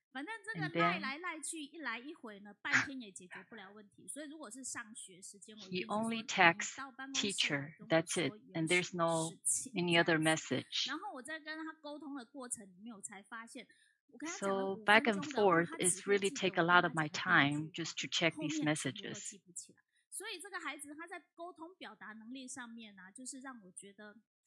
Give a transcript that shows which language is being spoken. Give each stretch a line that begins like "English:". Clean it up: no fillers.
Chinese: 反正这个赖来赖去，一来一回呢，半天也解决不了问题。所以如果是上学时间，我
English: He only texts teacher. That's it, and there's no any other message.
Chinese: 然后我在跟他沟通的过程里面，我才发现，我跟他讲
English: So back and forth is really take a lot of my time just to check these messages.
Chinese: 所以这个孩子他在沟通表达能力上面呢，就是让我觉得